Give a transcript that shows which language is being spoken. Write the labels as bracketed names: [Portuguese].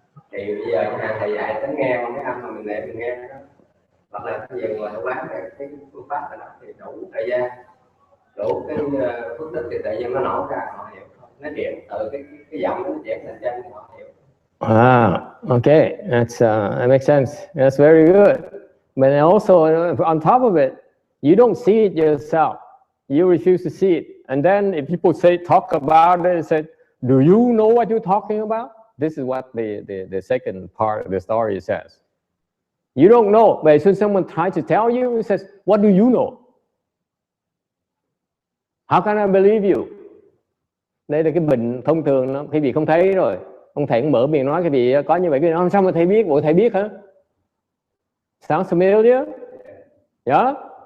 [Vietnamese] Thì bây giờ thầy dạy tính nghe cái âm mà mình để mình nghe đó, hoặc là cái gì mà nó quán cái phương pháp này nó thì đủ thời gian, đủ cái phước đức thì tự nhiên nó nổ ra, họ hiểu. Nó chuyển từ cái giọng nó chuyển thành chân, họ hiểu. [English] Okay, that makes sense. That's very good. But also, on top of it, you don't see it yourself. You refuse to see it. And then if people talk about it, say, do you know what you're talking about? This is what the second part of the story says. You don't know. But as soon as someone tries to tell you, it says, what do you know? How can I believe you? [Vietnamese] Đây là cái bệnh thông thường đó. Quý vị không thấy rồi. Ông thầy cũng mở miệng nói, quý vị có như vậy, quý vị nói, sao mà thầy biết? Bộ thầy biết hả? [English] Sounds familiar? Yeah?